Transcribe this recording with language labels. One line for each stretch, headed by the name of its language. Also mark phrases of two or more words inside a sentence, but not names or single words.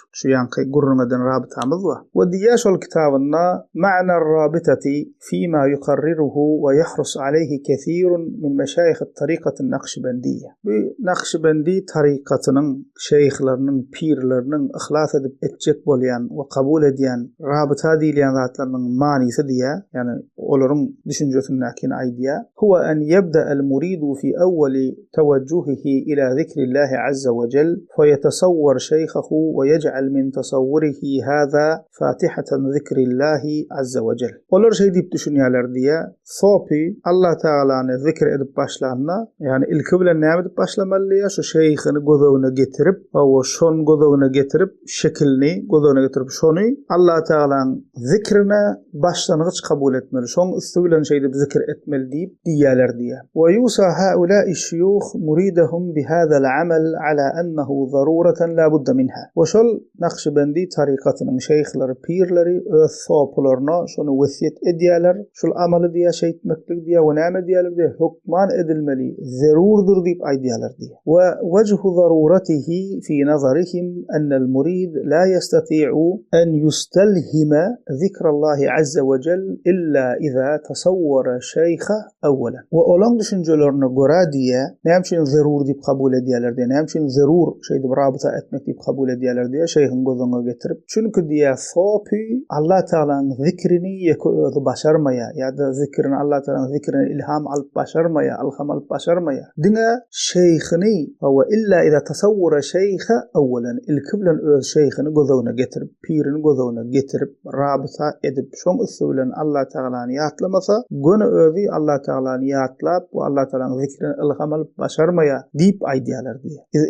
Turkmen: Şu ýanky gurrundan rabitamyz we. We diýär şol kitabynda
Arabic: معنى الرابطة فيما يقرره ويحرص عليه كثير من مشايخ الطريقة النقشبندية.
Turkmen: Bu Naqşbendi tarikatynyň şeyhleriniň, pirleriniň ihlas edip etjek bolýan we kabul edýän rabita diýilen zatlarynyň manysy diýär. Ýani olaryň düşünjesindäki aýdýar.
Arabic: هو أن يبدأ المريد في أول توجهه إلى ذكر الله عز وجل فيتصور شيخه ويجعل من تصوره هذا فاتحة ذكر الله عز وجل.
Turkmen: Olar şey diýip düşünýärler diýär. Sopi Allah Taala'ny zikr edip başlanma, ýani ilki bilen näme edip başlamaly? Şu şeyhini gözegine getirip, o şon gözegine getirip, şekilni gözegine getirip şonu Allah Taala'nın zikrine başlangıç kabul etmeli. Şon üstü bilen şey diýip zikr etmeli diýip diýerler diýär.
Arabic: ويوصي هؤلاء الشيوخ مريديهم بهذا العمل على أنه ضرورة لا بد منها.
Turkmen: Ve şol Naqşbendi tarikatynyň şeyhleri, pirleri öz sopularyna şonu wesiýet edýärler. Şol amaly diýär, şey etmeklik diýär, we näme diýerler diýär, hukman edilmeli, zarurdur diýip aýdýarlar diýär.
Arabic: ووجه ضرورته في نظرهم أن المريد لا يستطيع أن يستلهم ذكر الله عز وجل إلا إذا تصور شيخا أولا.
Turkmen: Ve olan düşüncelerine göre diye näme üçin zarur diýip kabul edýärler diye, näme üçin zarur şeýdi rabita etmek diýip kabul edýärler diye şeyhin gözüne getirip. Çünkü diye sopi Allah Taala'nın zikrini özü başarmaya ya da zikrini Allah Taala'nın zikrini ilham alıp başarmaya, alham alıp başarmaya. Dine şeyhini ve
Arabic: إلا إذا تصور شيخا أولا
Turkmen: ilkiblen öz şeyhini gözüne getirip, pirini gözüne getirip rabita edip şoň üstülen Allah Taala'ny ýatlamasa, gönü özü Allah Taala'ny ýatlap we Allah Taala'nın zikrini ilham alyp başarmaya diýip aýdýarlar diýär.